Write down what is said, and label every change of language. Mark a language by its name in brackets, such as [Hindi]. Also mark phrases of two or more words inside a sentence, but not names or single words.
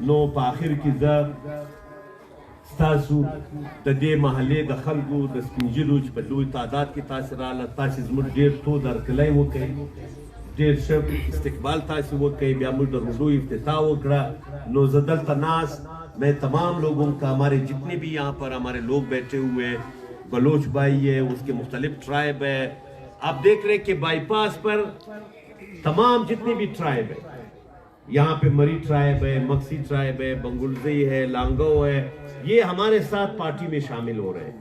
[Pashto] نو په آخر کې زه ستاسو د دې محلې د خلکو د سپین ږیرو چې په لوی تعداد کې تاسو راغله، تاسو زموږ ډېر تود هرکلی وکړئ، ډېر ښه استقبال تاسو وکړئ، بیا موږ د روډو افتتاح وکړه. نو زه دلته ناست [Urdu] میں تمام لوگوں کا، ہمارے جتنے بھی یہاں پر ہمارے لوگ بیٹھے ہوئے، بلوچ بھائی ہے، اس کے مختلف ٹرائب ہے، آپ دیکھ رہے کہ بائی پاس پر تمام جتنے بھی ٹرائب ہے، یہاں پہ مری ٹرائب ہے، مکسی ٹرائب ہے، بنگلزی ہے، لانگو ہے، یہ ہمارے ساتھ پارٹی میں شامل ہو رہے ہیں.